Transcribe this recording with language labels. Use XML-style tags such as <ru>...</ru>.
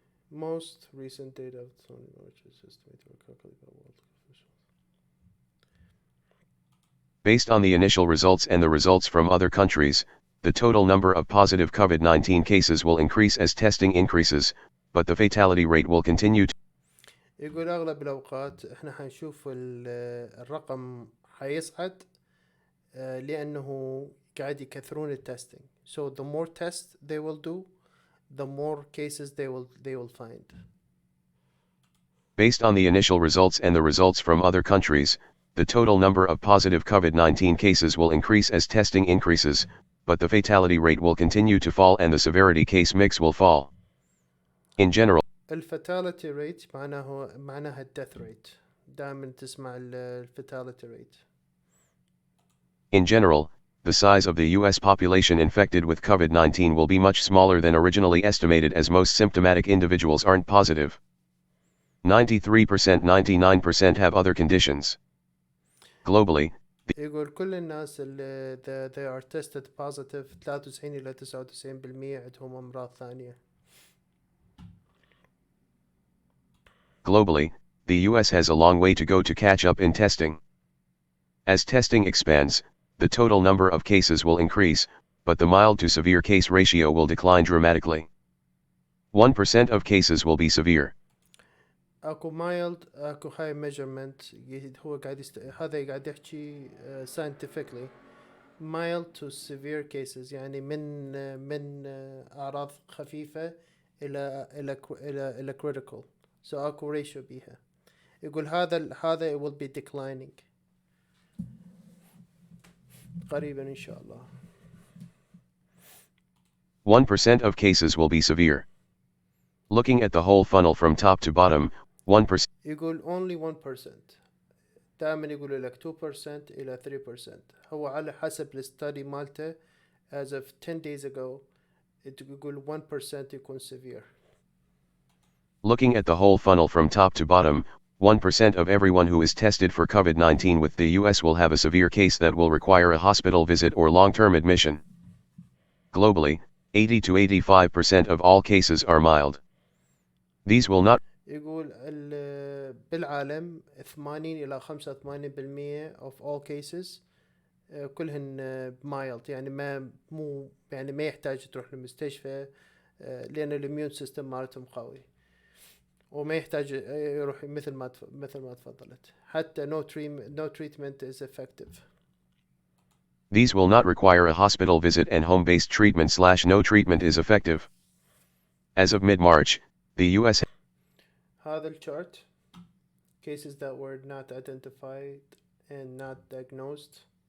<en>Most recent data of the which is estimated or calculated by world officials. Based on the initial results and the results from other countries, the total number of positive COVID-19 cases will increase as testing increases, but the fatality rate will continue to.</en> <ar>يقول أغلب الأوقات إحنا حنشوف الرقم حيصعد لأنه قاعد يكثرون التستينج.</ar> <en>So the more tests they will do, the more cases they will find. Based on the initial results and the results from other countries, the total number of positive COVID-19 cases will increase as testing increases, but the fatality rate will continue to fall and the severity case mix will fall. In general,</en> <ar>الفاتاليتي ريت معناها الديث ريت. دائما تسمع الفاتاليتي ريت.</ar> <en>In general, the size of the U.S. population infected with COVID-19 will be much smaller than originally estimated, as most symptomatic individuals aren't positive. 93%, 99% have other conditions. Globally,</en> <ar>يقول كل الناس اللي</ar> <en>they are tested positive</en> <ar>93 إلى 99% عندهم أمراض ثانية.</ar> <en>Globally, the U.S. has a long way to go to catch up in testing. As testing expands, the total number of cases will increase, but the mild to severe case ratio will decline dramatically. 1% of cases will be severe. اكو mild اكو high measurement.</en> <ar>هو قاعد هذا قاعد يحكي scientifically</ar> <en>mild to severe cases،</en> <ar>يعني من اعراض خفيفة الى critical. so اكو ratio بيها. يقول هذا</ar> <en>will be declining</en> <ar>قريبا ان شاء الله.</ar> <en>1% of cases will be severe. Looking at the whole funnel from top to bottom, 1%.</en> <ar>يقول</ar> <en>only 1%.</en> <ar>دائما يقولوا لك 2% إلى 3%. هو على حسب الستادي مالته</ar> <en>as of 10 days ago</en> <ar>يقول 1% يكون severe.</ar> <en>Looking at the whole funnel from top to bottom, 1% of everyone who is tested for COVID-19 with the US will have a severe case that will require a hospital visit or long-term admission. Globally, 80 to 85% of all cases are mild. These will not.</en> <ar>يقول بالعالم 80 إلى 85%</ar> <en>of all cases</en> <ar>كلهن mild، يعني ما يحتاج تروح للمستشفى لأن الاميون سيستم مالتهم قوي، وما يحتاج يروح مثل ما تفضلت.</ar> <en>حتى no treatment is effective. These will not require a hospital visit and home-based treatment / no treatment is effective. As of mid-March, the US.</en> <ar>هذا الchart</ar> <en>cases that were not identified and not diagnosed.</en>